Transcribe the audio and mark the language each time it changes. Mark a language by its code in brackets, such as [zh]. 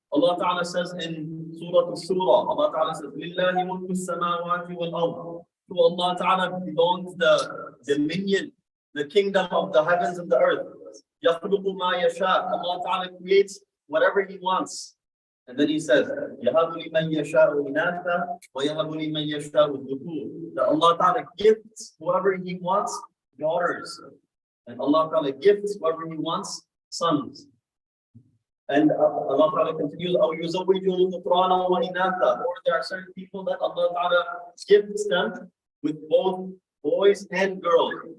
[en] Allah Ta'ala says in Surah Al-Surah, Allah Ta'ala says, [ar] لِلَّهِ مُلْكُ السَّمَاوَاتِ وَالْأَرْضِ. [en] To Allah Ta'ala belongs the dominion, the kingdom of the heavens and the earth. [ar] يَخْلُقُ مَا يَشَاءُ. [en] Allah Ta'ala creates whatever He wants. And then He says, [ar] يَهَبُ لِمَنْ يَشَاءُ إِنَاثًا وَيَهَبُ لِمَنْ يَشَاءُ الذُّكُورَ. [en] That Allah Ta'ala gifts whoever He wants daughters. And Allah Ta'ala gifts whoever He wants sons. And Allah Ta'ala continues, [ar] أَوْ يُزَوِّجُهُمْ ذُكْرَانًا وَإِنَاثًا. [en] Or there are certain people that Allah Ta'ala gifts them with both boys and girls.